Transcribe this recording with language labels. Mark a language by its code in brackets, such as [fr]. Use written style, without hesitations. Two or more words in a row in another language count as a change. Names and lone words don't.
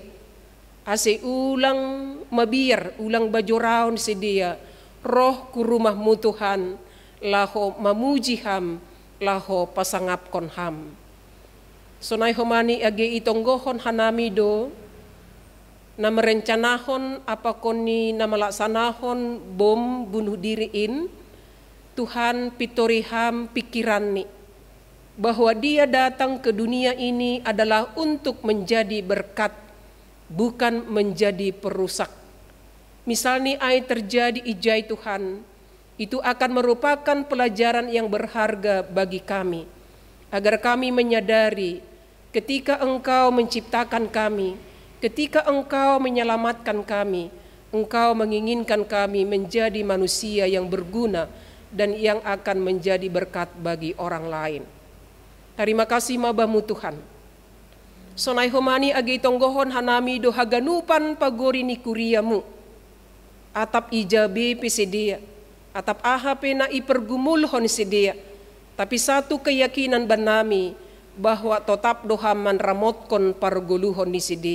[bts] Ase ulang mabiar, ulang bajoraon sidia, roh ku rumahmu Tuhan, laho mamuji ham, laho pasangapkon ham. Sonai homani age itonggohon hanami do, na merencanahon apakon ni na malaksanahon bom bunuh diriin, Tuhan pitoriham pikiran ni, [id] bahwa dia datang ke dunia ini adalah untuk menjadi berkat, bukan menjadi perusak. [bts] Misalnya ai terjadi ijai Tuhan, [id] itu akan merupakan pelajaran yang berharga bagi kami, agar kami menyadari ketika Engkau menciptakan kami, ketika Engkau menyelamatkan kami, Engkau menginginkan kami menjadi manusia yang berguna dan yang akan menjadi berkat bagi orang lain. Terima kasih mabamu Tuhan. [bts] Sonai homani agi tonggohon hanami do haganupan pagori ni kuriamu. Atap ijabe pesedia, atap ahape na ipergumulhon sedia. [id] Tapi satu keyakinan [bts] banami bahwa tetap dohaman ramotkon parguluhon ni sedia.